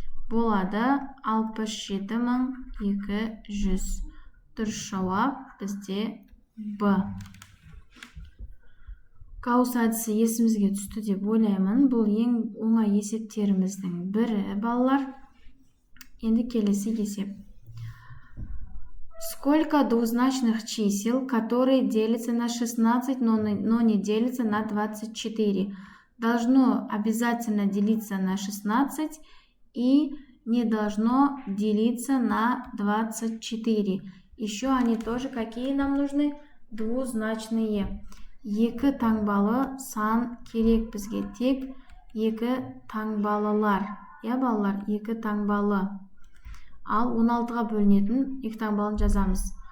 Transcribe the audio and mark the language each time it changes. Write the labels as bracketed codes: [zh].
[kk] Болады 67200. Дұрыс жауап бізде Б. Гаусс әдісі есімізге түсті деп ойлаймын. Бұл ең оңай есептеріміздің бірі, балалар. Енді келесі есеп. [ru] Сколько двузначных чисел, которые делятся на 16, но не делятся на 24? Должно обязательно делиться на 16 и не должно делиться на 24. Еще они тоже какие нам нужны? Двузначные. [kk] Екі таңбалы сан керек бізге. Тек екі таңбалылар. Я, балалар, екі таңбалы. Ал 16-ға бөлінетін екі таңбалын жазамыз.